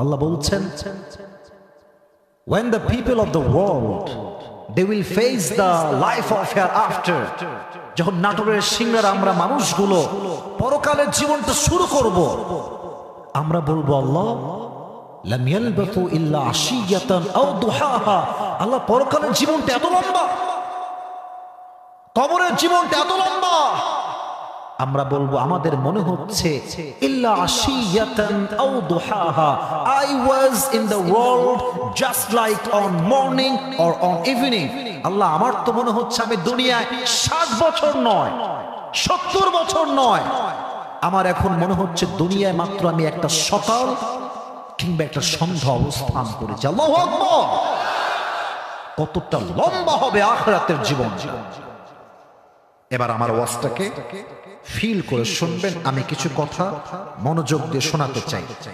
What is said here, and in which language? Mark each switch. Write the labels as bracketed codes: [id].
[bn] আল্লাহ বলছেন, [en] when the people of the world they will face the life of hereafter, [bn] যখন নাটোরের সিংহার আমরা মানুষগুলো পরকালের জীবনটা শুরু করব, আমরা বলবো আল্লাহ [ar] লাম ইয়ালবাথু ইল্লা আশিয়াতান আও দুহাহা, [bn] আল্লাহ পরকালের জীবনটা এত লম্বা, কবরের জীবনটা এত লম্বা। আমরা বলবো আমাদের মনে হচ্ছে [ar] ইল্লা আশিয়াতান আও দুহাহা, [en] I was in the world just like on morning or on evening। [bn] আল্লাহ আমার তো মনে হচ্ছে আমি দুনিয়ায় 60 বছর নয় 70 বছর নয়, আমার এখন মনে হচ্ছে দুনিয়ায় মাত্র আমি একটা সকাল কিংবা একটা সন্ধ্যা অবস্থান করেছি। আল্লাহু আকবার। কতটা লম্বা হবে আখিরাতের জীবন। এবার আমার ওয়াজটাকে ফিল করে শুনবেন, আমি কিছু কথা মনোযোগ দিয়ে শোনাতে চাই।